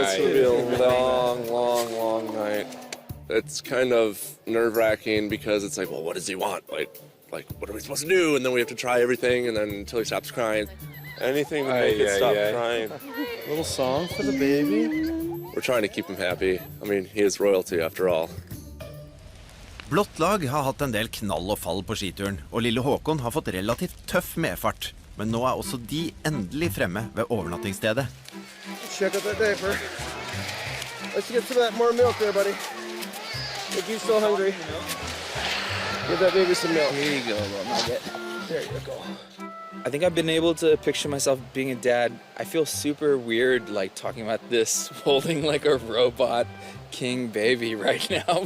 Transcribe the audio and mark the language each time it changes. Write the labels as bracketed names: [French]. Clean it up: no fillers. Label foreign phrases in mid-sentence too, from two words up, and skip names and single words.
[English] It's going to be a long night. It's kind of nerve-wracking because it's like, well, what does he want? Like, what are we supposed to do? And then we have to try everything, and then until he stops crying. Anything to make it stop crying. A little song for the baby. We're trying to keep him happy. I mean, he is royalty after all. [Norwegian] Blått lag har hatt en del knall og fall på skituren, og lille Håkon har fått relativt tøff medfart. Men nå er også de endelig fremme ved overnattingsstedet. [English] Check out that diaper. Let's get some of that more milk there, buddy. Make you so hungry. Give that baby some milk. Here you go, little nugget. There you go. I think I've been able to picture myself being a dad. I feel super weird, like, talking about this, holding, like, a robot king baby right now.